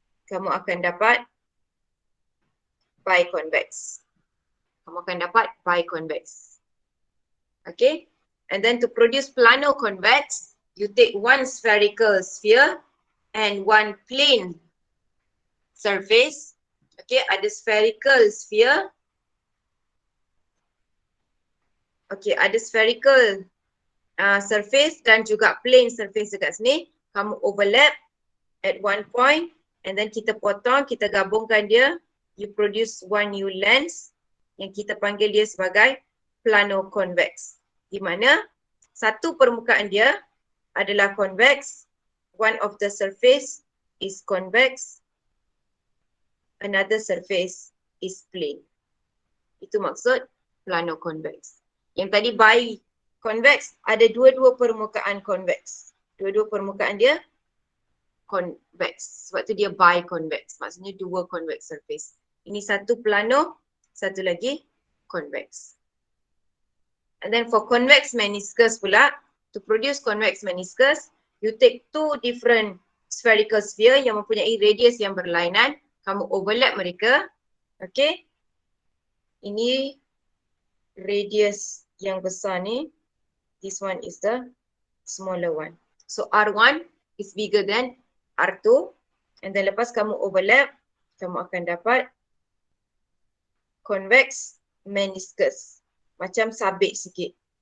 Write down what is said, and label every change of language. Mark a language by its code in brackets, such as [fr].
[ms] Kamu akan dapat biconvex. Kamu akan dapat biconvex. Okay. [en] And then to produce plano-convex, you take one spherical sphere and one plane surface. [ms] Okay, ada spherical sphere. Okay, ada spherical surface dan juga plane surface dekat sini. Kamu overlap [en] at one point and then [ms] kita potong, kita gabungkan dia. [en] You produce one new lens [ms] yang kita panggil dia sebagai [en] plano-convex. [ms] Di mana satu permukaan dia adalah convex, [en] one of the surface is convex, another surface is plane. [ms] Itu maksud plano-convex. Yang tadi biconvex ada dua-dua permukaan convex. Dua-dua permukaan dia convex. Sebab tu dia biconvex. Maksudnya dua convex surface. Ini satu plano, satu lagi convex. [en] And then for convex meniscus pula, to produce convex meniscus, you take 2 different spherical sphere [ms] yang mempunyai radius yang berlainan. Kamu overlap mereka. Okay. Ini radius yang besar ni. [en] This one is the smaller one. So R1 is bigger than R2. And then [ms] lepas kamu overlap, kamu akan dapat convex meniscus. Macam sabit sikit.